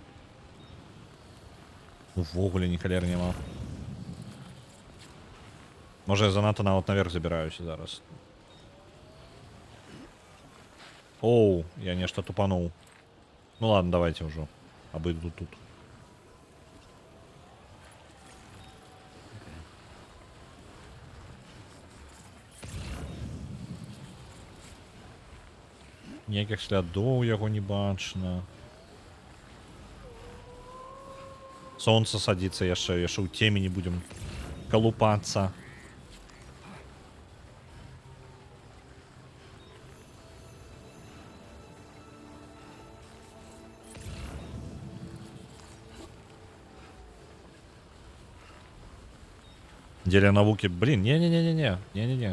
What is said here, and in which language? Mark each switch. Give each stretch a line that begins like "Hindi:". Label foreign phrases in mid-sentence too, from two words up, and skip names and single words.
Belarusian: Увогуле ні халер няма.
Ukrainian: Може я занадто навіть наверх забираюся зараз.
Russian: Оу, я нечто тупанул. Ну ладно, давайте уже. Обойду тут.
Belarusian: Ніяких слядов яго не бачна.
Russian: Солнце садится,
Belarusian: яшчэ ў цемені будем колупаться. Дзеля навукі, блин, не.